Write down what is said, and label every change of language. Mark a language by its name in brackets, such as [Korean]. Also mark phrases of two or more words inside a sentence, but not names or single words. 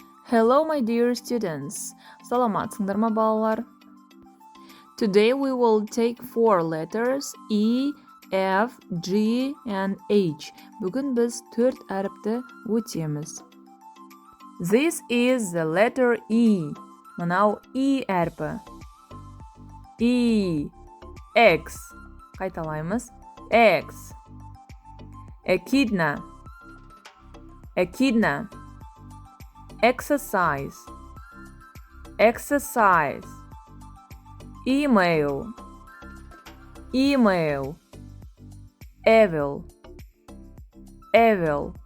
[English] Hello, my dear students. [Kazakh] Саламатсыңдар ма, балалар? [English] Today we will take 4 letters E, F, G and H. [Kazakh] Бүгін біз 4 әріпті өтеміз. [English] This is the letter E. [Kazakh] Мынау E әрпі. E. X. Қайталаймыз. X. [English] Echidna. Echidna. Exercise. Exercise. Email. Email. Evil. Evil.